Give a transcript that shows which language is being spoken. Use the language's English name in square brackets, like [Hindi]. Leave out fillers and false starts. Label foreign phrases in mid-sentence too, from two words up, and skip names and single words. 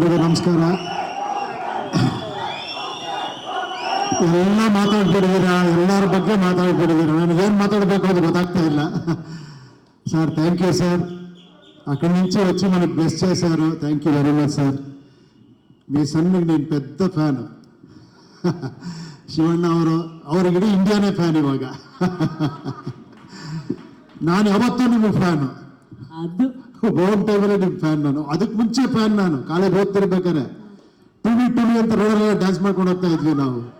[Kannada] ನಮಸ್ಕಾರ. ಎಲ್ಲ ಮಾತಾಡ್ಬಿಟ್ಟಿದ್ದೀರಾ, ಎಲ್ಲರ ಬಗ್ಗೆ ಮಾತಾಡ್ಬಿಟ್ಟಿದ್ದೀರಾ. ನನಗೇನು మాట్లాడಬೇಕು అది ಗೊತ್ತಾಗ್ತಾ ಇಲ್ಲ. [English] sir thank you sir. [Telugu] అక్కడి నుంచి వచ్చి మనకు బ్లెస్ చేశారు. [English] thank you very much [Telugu] సార్. మీ సన్నికి నేను పెద్ద ఫ్యాన్. [Kannada] ಶಿವಣ್ಣ ಅವ್ರಿಗೆ ಇಡೀ ಇಂಡಿಯಾನೇ ಫ್ಯಾನ್ ಇವಾಗ. ನಾನು ಯಾವತ್ತೂ ನಿಮಗೆ ಫ್ಯಾನು. ಅದು ಹೋಮ್ ಟೈಮಲ್ಲೇ ನಿಮ್ಮ ಫ್ಯಾನ್ ನಾನು. ಅದಕ್ಕೆ ಮುಂಚೆ ಫ್ಯಾನ್ ನಾನು. ಕಾಲೇಜ್ ಓದ್ತಿರ್ಬೇಕಾರೆ ಟುವಿ ಅಂತ ರೋಡಲ್ಲೆಲ್ಲ ಡ್ಯಾನ್ಸ್ ಮಾಡ್ಕೊಂಡು ಹೋಗ್ತಾ ಇದ್ವಿ ನಾವು.